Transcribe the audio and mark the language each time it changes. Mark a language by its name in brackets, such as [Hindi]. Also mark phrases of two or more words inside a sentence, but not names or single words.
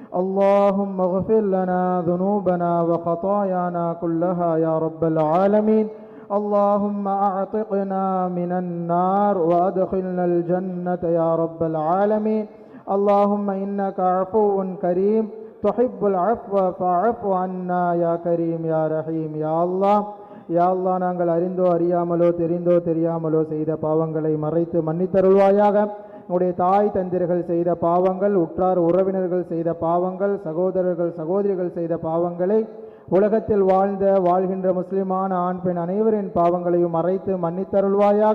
[Arabic] اللهم اغفر لنا ذنوبنا وخطايانا كلها يا رب العالمين. اللهم أعتقنا من النار وأدخلنا الجنة يا رب العالمين. اللهم إنك عفو كريم تحب العفو فاعف عنا يا كريم يا رحيم يا الله. [Tamil] யா அல்லாஹ், நாங்கள் அறிந்தோ அறியாமலோ தெரிந்தோ தெரியாமலோ செய்த பாவங்களை மறைத்து மன்னித்தருள்வாயாக. உங்களுடைய தாய் தந்திரர்கள் செய்த பாவங்கள், உற்றார் உறவினர்கள் செய்த பாவங்கள், சகோதரர்கள் சகோதரிகள் செய்த பாவங்களை, உலகத்தில் வாழ்கின்ற முஸ்லிமான ஆண் பெண் அனைவரின் பாவங்களையும் மறைத்து மன்னித்தருள்வாயாக.